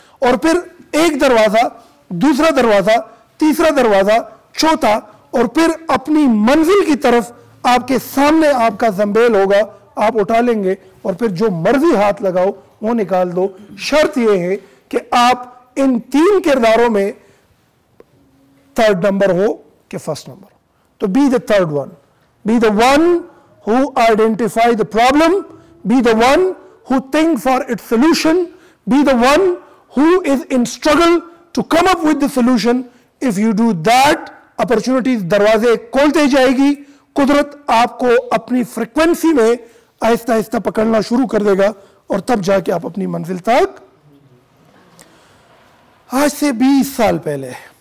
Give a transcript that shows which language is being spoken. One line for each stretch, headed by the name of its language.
Hindi: और फिर एक दरवाजा, दूसरा दरवाजा, तीसरा दरवाजा, चौथा, और फिर अपनी मंजिल की तरफ आपके सामने आपका जंबेल होगा, आप उठा लेंगे और फिर जो मर्जी हाथ लगाओ वो निकाल दो। शर्त यह है कि आप इन तीन किरदारों में थर्ड नंबर हो कि फर्स्ट नंबर।
English: तो be the third one, be the one who identify the problem, be the one who think for its solution, be the one who is in struggle to come up with the solution. If you do that, opportunities
Hindi: दरवाजे खोलते जाएगी, कुदरत आपको अपनी frequency में आहिस्ता आहिस्ता पकड़ना शुरू कर देगा और तब जाके आप अपनी मंजिल तक। आज से 20 साल पहले